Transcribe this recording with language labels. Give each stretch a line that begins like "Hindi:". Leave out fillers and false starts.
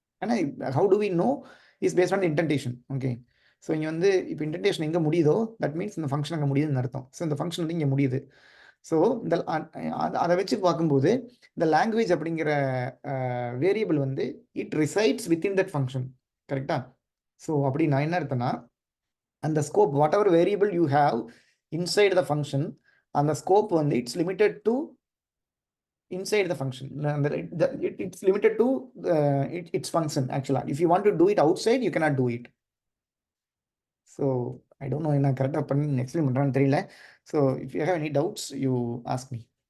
English: ஆனா how do we know is based on the indentation.
Tamil: Okay, so இங்கே வந்து இப்போ இன்டென்டேஷன் எங்கே முடியுதோ தட் மீன்ஸ் இந்த ஃபங்க்ஷன் அங்கே முடியுதுன்னு அர்த்தம். ஸோ இந்த ஃபங்க்ஷன் வந்து இங்கே முடியுது. ஸோ இந்த அதை வச்சு பார்க்கும்போது இந்த லாங்குவேஜ் அப்படிங்கிற வேரியபிள் வந்து
English: It resides within that function.
Tamil: கரெக்டா? ஸோ அப்படி நான் என்ன அர்த்தம்னா அந்த scope
English: whatever variable you have inside the function,
Tamil: அந்த ஸ்கோப் வந்து
English: It's limited to inside the function. It's limited to its function actually. If you want to do it outside, you cannot do it. So I don't know
Tamil: என்ன கரெக்டாக பண்ணி explain பண்ணுறான்னு தெரியல.
English: So if you have any doubts, you ask me.